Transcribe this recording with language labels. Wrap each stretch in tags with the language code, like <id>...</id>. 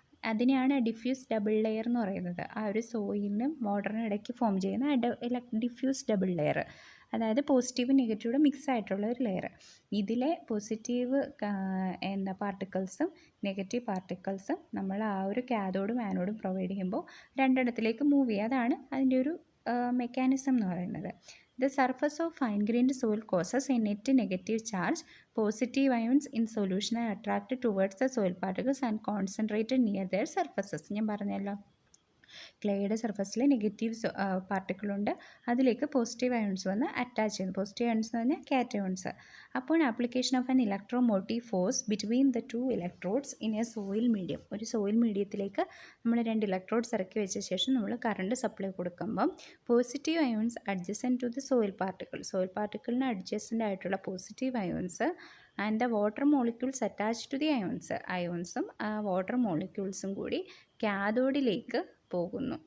<ml>അതിനെയാണ് diffuse double layer എന്ന് പറയുന്നത്. ആ ഒരു സോയിലിനും വാട്ടറിനും ഇടയ്ക്ക് ഫോം ചെയ്യുന്ന ഡിഫ്യൂസ് ഡബിൾ ലെയർ, അതായത് പോസിറ്റീവും നെഗറ്റീവും മിക്സ് ആയിട്ടുള്ള ഒരു ലെയർ. ഇതിലെ പോസിറ്റീവ് പാർട്ടിക്കിൾസും നെഗറ്റീവ് പാർട്ടിക്കിൾസും നമ്മൾ ആ ഒരു കാഥോഡും ആനോഡും പ്രൊവൈഡ് ചെയ്യുമ്പോൾ രണ്ടിടത്തിലേക്ക് മൂവ് ചെയ്യുക. അതാണ് അതിൻ്റെ ഒരു മെക്കാനിസം എന്ന് പറയുന്നത്.</ml> <en>The surface of fine-grained soil causes a net negative charge. Positive ions in solution are attracted towards the soil particles and concentrated near their surfaces.</en> <ml>ഞാൻ പറഞ്ഞല്ലോ, ക്ലേയുടെ സർഫസിൽ നെഗറ്റീവ് പാർട്ടിക്കിളുണ്ട്, അതിലേക്ക് പോസിറ്റീവ് അയോൺസ് വന്ന് അറ്റാച്ച് ചെയ്യുന്നു. പോസിറ്റീവ് അയോൺസ് എന്ന് പറഞ്ഞാൽ cations. അപ്പോൾ</ml> <en>Application of an electromotive force between the 2 electrodes in a soil medium.</en> <ml>ഒരു സോയിൽ മീഡിയത്തിലേക്ക് നമ്മൾ 2 ഇലക്ട്രോഡ്സ് ഇറക്കി വെച്ച ശേഷം നമ്മൾ കറണ്ട് സപ്ലൈ കൊടുക്കുമ്പം positive ions</ml> <en>adjacent to the soil</en> <ml>പാർട്ടിക്കിളിന് adjacent ആയിട്ടുള്ള positive ions</ml> <en>and the water molecules attach to the</en> <ml>അയോൺസും ആ water മോളിക്യൂൾസും കൂടി കാഥോഡിലേക്ക് പോകുന്നു.</ml>